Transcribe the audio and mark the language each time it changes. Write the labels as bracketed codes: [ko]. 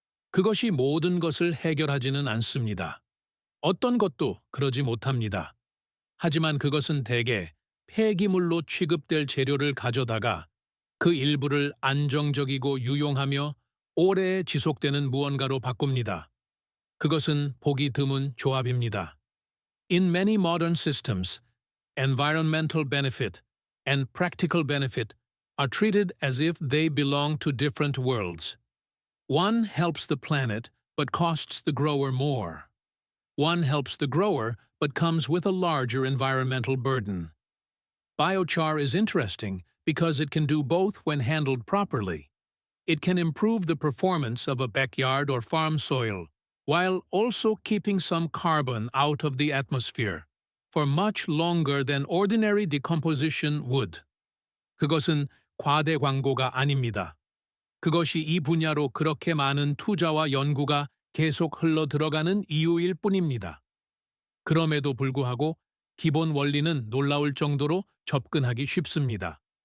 [ko] 그것이 모든 것을 해결하지는 않습니다. 어떤 것도 그러지 못합니다. 하지만 그것은 대개 폐기물로 취급될 재료를 가져다가 그 일부를 안정적이고 유용하며 오래 지속되는 무언가로 바꿉니다. 그것은 보기 드문 조합입니다. [en] In many modern systems, environmental benefit and practical benefit are treated as if they belong to different worlds. One helps the planet but costs the grower more. One helps the grower but comes with a larger environmental burden. Biochar is interesting because it can do both when handled properly. It can improve the performance of a backyard or farm soil, while also keeping some carbon out of the atmosphere for much longer than ordinary decomposition would. [ko] 그것은 과대 광고가 아닙니다. 그것이 이 분야로 그렇게 많은 투자와 연구가 계속 흘러 들어가는 이유일 뿐입니다. 그럼에도 불구하고 기본 원리는 놀라울 정도로 접근하기 쉽습니다.